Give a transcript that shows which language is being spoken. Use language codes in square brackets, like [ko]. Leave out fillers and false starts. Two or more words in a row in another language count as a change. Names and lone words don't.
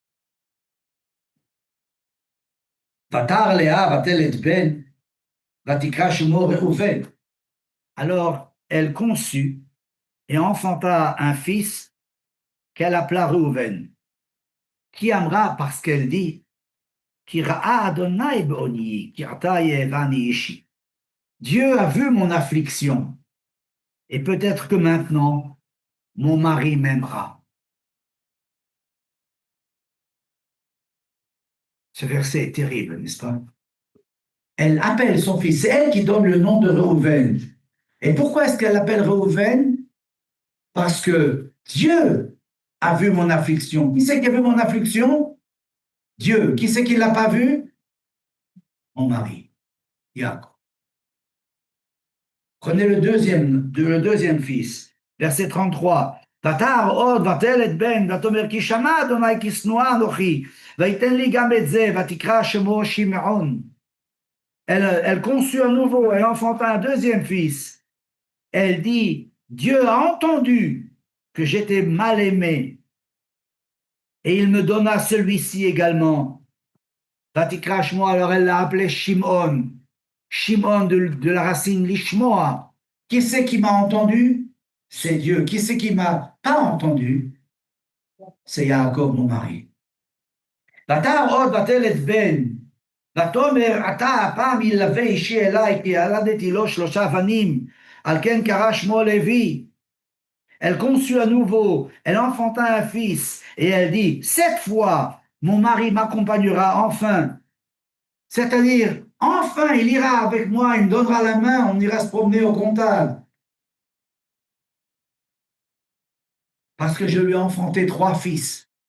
[he] ותהר לאה ותלד בן, ותקרא שמו ראובן. [fr] Alors elle conçut et enfanta un fils qu'elle appela Reuven, [he] כי אמרה [fr] parce qu'elle dit, [he] כי ראה אדוני בעניי, כי עתה יאהבני אישי. [fr] Dieu a vu mon affliction, et peut-être que maintenant, mon mari m'aimera. Ce verset est terrible, n'est-ce pas? Elle appelle son fils, c'est elle qui donne le nom de Reuven. Et pourquoi est-ce qu'elle l'appelle Reuven? Parce que Dieu a vu mon affliction. Qui c'est qui a vu mon affliction? Dieu. Qui c'est qui ne l'a pas vu? Mon mari, Yaakov. Prenez le deuxième fils, verset 33. [he] ותער עוד ותלד בן, ותאמר כי שמע אדוני כי שנואה אנוכי, ויתן לי גם את זה, ותקרא שמו שמעון. [fr] Elle conçut à nouveau, elle enfanta un deuxième fils. Elle dit, Dieu a entendu que j'étais mal aimé, et il me donna celui-ci également. [he] ותקרא שמו, [fr] alors elle l'a appelé Shimon. Shimon de la racine Lishmoa. Qui c'est qui m'a entendu? C'est Dieu. Qui c'est qui m'a pas entendu? C'est Yaakov, mon mari. [he] ותער עוד ותלד בן, ותאמר עתה הפעם ילווה אישי אליי, כי ילדתי לו 3 בנים, על כן קרא שמו לוי. [fr] elle conçut à nouveau, elle enfanta un fils, et elle dit, 7 fois, mon mari m'accompagnera enfin. C'est-à-dire, enfin, il ira avec moi, il me donnera la main, on ira se promener au Comtal. Parce que je lui ai enfanté 3 fils.